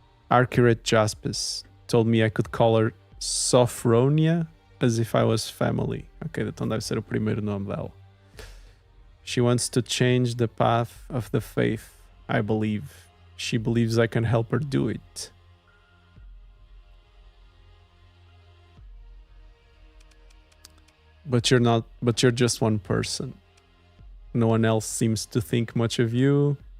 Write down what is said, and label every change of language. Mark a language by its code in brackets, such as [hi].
[en] Accurate Jaspis told me I could call her Sophronia as if I was family. [pt] Ok, então deve ser o primeiro nome dela. [en] She wants to change the path of the faith, I believe. She believes I can help her do it. But you're just one person. No one else seems to think much of you.